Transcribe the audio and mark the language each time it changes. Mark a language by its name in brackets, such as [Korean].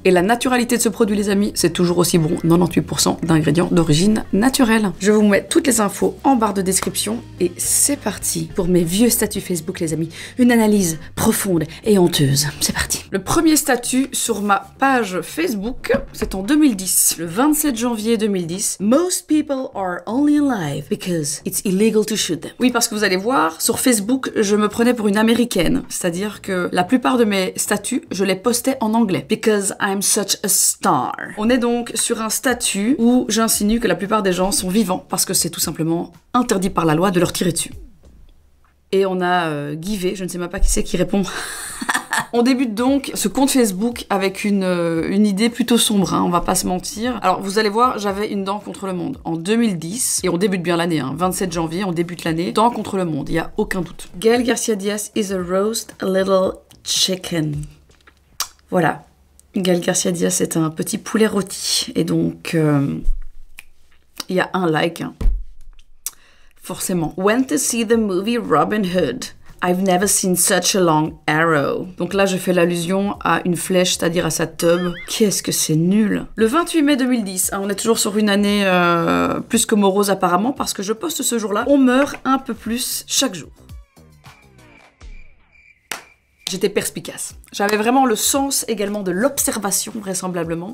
[French] Et la naturalité de ce produit, les amis, c'est toujours aussi bon. 98% d'ingrédients d'origine naturelle. Je vous mets toutes les infos en barre de description. Et c'est parti pour mes vieux statuts Facebook, les amis. Une analyse profonde et honteuse. C'est parti. Le premier statut sur ma page Facebook, c'est en 2010. Le 27 janvier 2010. [English] Most people are only alive because it's illegal to shoot them. [French] Oui, parce que vous allez voir, sur Facebook, je me prenais pour une américaine. C'est-à-dire que la plupart de mes statuts, je les postais en anglais. [English] Because I'm such a star. [French] On est donc sur un statut où j'insinue que la plupart des gens sont vivants parce que c'est tout simplement interdit par la loi de leur tirer dessus. Et on a Guivet, je ne sais même pas qui c'est qui répond. On débute donc ce compte Facebook avec une idée plutôt sombre, hein, on va pas se mentir. Alors vous allez voir, j'avais une dent contre le monde en 2010, et on débute bien l'année, hein, 27 janvier, on débute l'année, dent contre le monde, il y a aucun doute. [English] Gaël Garcia Diaz is a roast a little chicken. [French] Voilà, Gaël Garcia Diaz est un petit poulet rôti, et donc il y a un like, hein. Forcément. [English] Went to see the movie Robin Hood. I've never seen such a long arrow. [French] Donc là, je fais l'allusion à une flèche, c'est-à-dire à sa tub. Qu'est-ce que c'est nul. Le 28 mai 2010, hein, on est toujours sur une année plus que morose apparemment, parce que je poste ce jour-là. On meurt un peu plus chaque jour. J'étais perspicace. J'avais vraiment le sens également de l'observation, vraisemblablement.